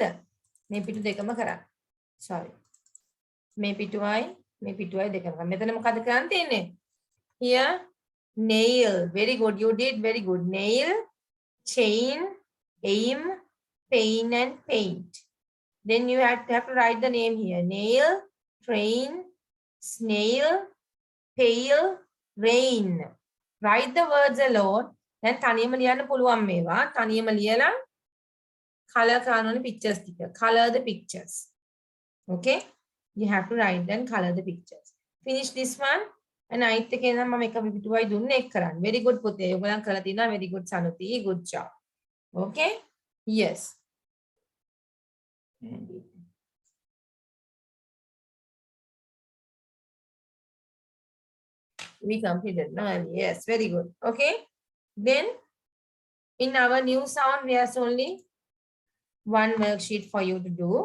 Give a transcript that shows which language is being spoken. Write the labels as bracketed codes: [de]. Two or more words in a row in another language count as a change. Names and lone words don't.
[si] මේ පිටු දෙකම කරන්න. sorry. මේ පිටුවයි දෙකම කරන්න. මෙතන මොකද කරන්න තියෙන්නේ? [en] here nail. Very good. You did very good. Nail, chain, aim, pain and paint. Then you have to write the name here. Nail, train, snail, pail, rain. Write the words alone. Then [si] තනියම ලියන්න පුළුවන් මේවා. තනියම ලියලා color කරන ඕනේ pictures ටික. [en] Color the pictures. Okay? You have to write and color the pictures. Finish this one. And [si] අයිත් එකේ නම් මම එක පිටුවයි දුන්නේ එක් කරන්න. [en] Very good [si] පුතේ. ඔයගොල්ලන් කරලා තිනවා. [en] Very good Sanuti. Good job. Okay? Yes. We completed. No, yes, very good. Okay. Then in our new sound, there's only one worksheet for you to do.